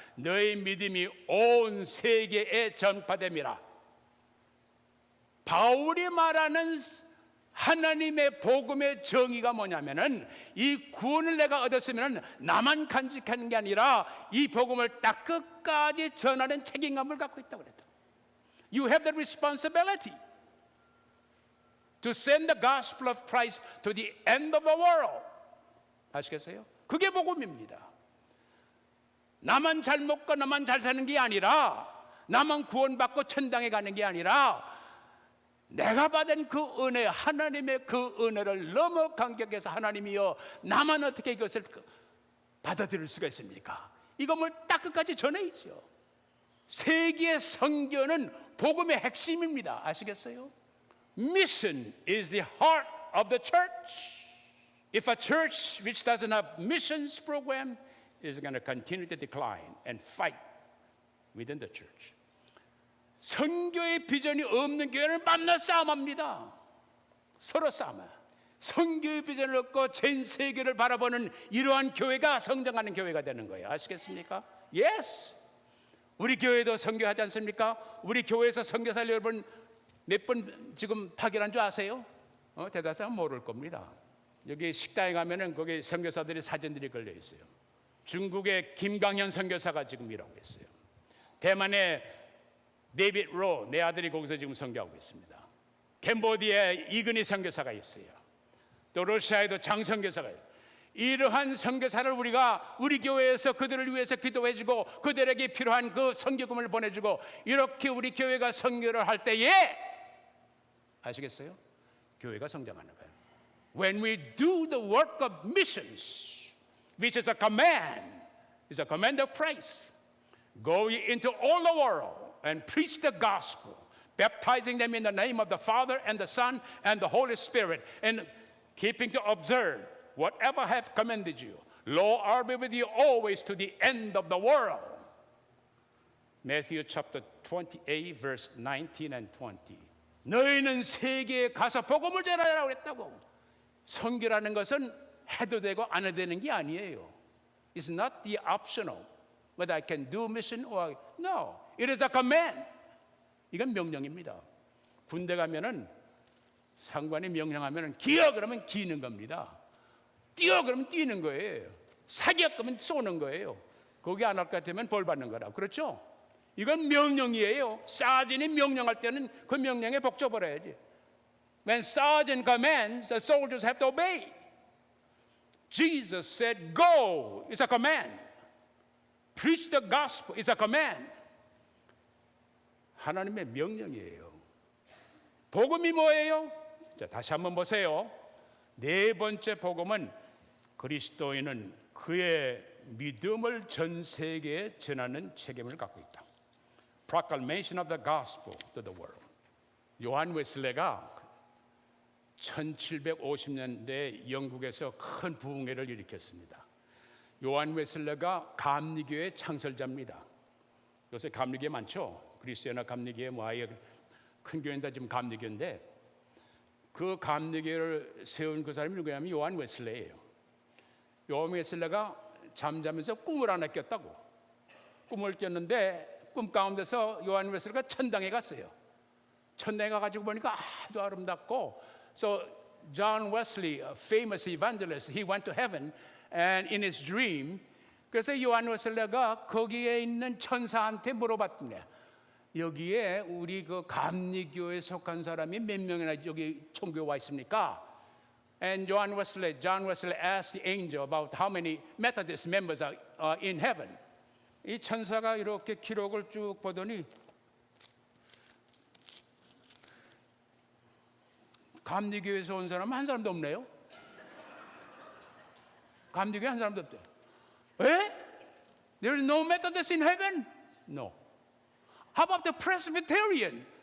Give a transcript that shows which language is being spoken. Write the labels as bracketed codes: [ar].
[ko] 너희 믿음이 온 세계에 전파됨이라. 바울이 말하는 하나님의 복음의 정의가 뭐냐면은 이 구원을 내가 얻었으면 나만 간직하는 게 아니라 이 복음을 딱 끝까지 전하는 책임감을 갖고 있다고 그랬다. [en] You have the responsibility to send the gospel of Christ to the end of the world. [ko] 아시겠어요? 그게 복음입니다. 나만 잘 먹고 나만 잘 사는 게 아니라, 나만 구원받고 천당에 가는 게 아니라, 내가 받은 그 은혜, 하나님의 그 은혜를 너무 감격해서 하나님이여 나만 어떻게 이것을 받아들일 수가 있습니까? 이것을 딱 끝까지 전해야죠. 세계 선교는 복음의 핵심입니다. 아시겠어요? [en] Mission is the heart of the church. If a church which doesn't have missions program is going to continue to decline and fight within the church. [ko] 선교의 비전이 없는 교회는 밤낮 싸움합니다. 서로 싸움해요. 선교의 비전을 얻고 전 세계를 바라보는 이러한 교회가 성장하는 교회가 되는 거예요. 아시겠습니까? [en] Yes. [ko] 우리 교회도 선교하지 않습니까? 우리 교회에서 선교사를 여러분 몇 번 지금 파견한 줄 아세요? 대다수는 모를 겁니다. 여기 식당에 가면은 거기 선교사들의 사진들이 걸려 있어요. 중국의 김강현 선교사가 지금 일하고 있어요. 대만의 데이빗 로, 내 아들이 거기서 지금 선교하고 있습니다. 캄보디아에 이근희 선교사가 있어요. 또 러시아에도 장 선교사가 있어요. 이러한 선교사를 우리가 우리 교회에서 그들을 위해서 기도해주고 그들에게 필요한 그 선교금을 보내주고 이렇게 우리 교회가 선교를 할 때에 아시겠어요? 교회가 성장하는 거예요. [en] When we do the work of missions, which is a command of Christ, go ye into all the world and preach the gospel, baptizing them in the name of the Father and the Son and the Holy Spirit, and keeping to observe whatever I have commanded you. Lo, I'll be with you always to the end of the world. Matthew chapter 28, verse 19 and 20. [ko] 너희는 세계에 가서 복음을 전하라고 했다고. 선교라는 것은 해도 되고 안 해도 되는 게 아니에요. [en] It's not the optional. Whether I can do mission or no. It is a command. [ko] 이건 명령입니다. 군대 가면은 상관이 명령하면은 기어 그러면 기는 겁니다. 뛰어 그러면 뛰는 거예요. 사격 그러면 쏘는 거예요. 거기 안 할 것 같으면 벌 받는 거라. 그렇죠? 이건 명령이에요. 사진이 명령할 때는 그 명령에 복줘버려야지. [en] When sergeant commands, the soldiers have to obey. Jesus said, go is a command. Preach the gospel is a command. [ko] 하나님의 명령이에요. 복음이 뭐예요? 자, 다시 한번 보세요. 네 번째 복음은 그리스도인은 그의 믿음을 전 세계에 전하는 책임을 갖고 있다. [en] Proclamation of the gospel to the world. [ko] 요한 웨슬레가 1750년대 영국에서 큰 부흥회를 일으켰습니다. 요한 웨슬레가 감리교의 창설자입니다. 요새 감리교 많죠? 그리스도나 감리교에 뭐 아예 큰 교회는 다 지금 감리교인데 그 감리교를 세운 그 사람이 누구냐면 요한 웨슬레예요. 요한 웨슬레가 잠자면서 꿈을 하나 꼈다고. 꿈을 꼈는데 꿈 가운데서 요한 웨슬레가 천당에 갔어요. 천당에 가가지고 보니까 아주 아름답고 [en] So John Wesley, a famous evangelist, he went to heaven and in his dream [ko] 그래서 요한 웨슬레가 거기에 있는 천사한테 물어봤더니 여기에 우리 그 감리교에 속한 사람이 몇 명이나 여기 천국에 와 있습니까? [en] And John Wesley asked the angel about how many Methodist members are in heaven. [ko] 이 천사가 이렇게 기록을 쭉 보더니 감리교에서 온 사람은 한 사람도 없네요. 감리교에 한 사람도 없대요. 에? [en] There is no Methodist in heaven? No. How about the Presbyterian?